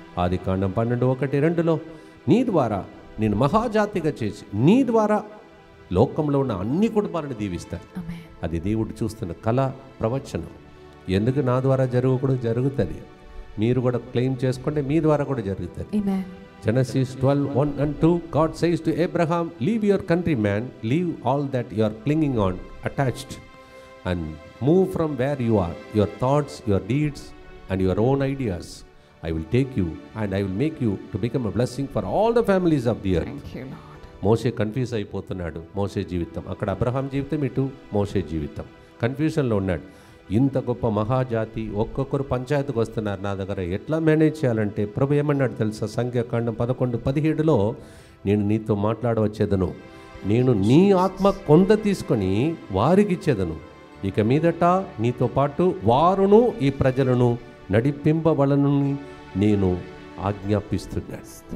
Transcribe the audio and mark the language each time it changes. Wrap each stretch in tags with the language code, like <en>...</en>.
<te>ఆదికాండం 12:1-2లో నీ ద్వారా నేను మహాజాతిగా చేసి నీ ద్వారా లోకంలో ఉన్న అన్ని కుటుంబాలను దీవిస్తాను. అది దేవుడు చూస్తున్న కళ ప్రవచనం. ఎందుకు నా ద్వారా జరగకూడదు, జరుగుతుంది. మీరు కూడా క్లెయిమ్ చేసుకుంటే మీ ద్వారా కూడా జరుగుతుంది.</te> <en>Genesis 12:1-2 God says to Abraham, leave your country, man, leave all that you are clinging on, attached, and move from where you are, your thoughts, your deeds and your own ideas. I will take you and I will make you to become a blessing for all the families of the earth. Thank you, Lord.</en> <te>Moshe confuse అయిపోతున్నాడు. మోషే జీవితం అక్కడ, Abraham జీవితం ఇటు, మోషే జీవితం కన్ఫ్యూజన్లో ఉన్నాడు. ఇంత గొప్ప మహాజాతి ఒక్కొక్కరు పంచాయతీకి వస్తున్నారు నా దగ్గర, ఎట్లా మేనేజ్ చేయాలంటే ప్రభు ఏమన్నాడు తెలుసా? సంఖ్యాకాండం 11:17లో నేను నీతో మాట్లాడవచ్చేదను, నేను నీ ఆత్మ కొంత తీసుకొని వారికి ఇచ్చేదను, ఇక మీదట నీతో పాటు వారును ఈ ప్రజలను నడిపింపవలనని నేను ఆజ్ఞాపిస్తున్నాడు.</te>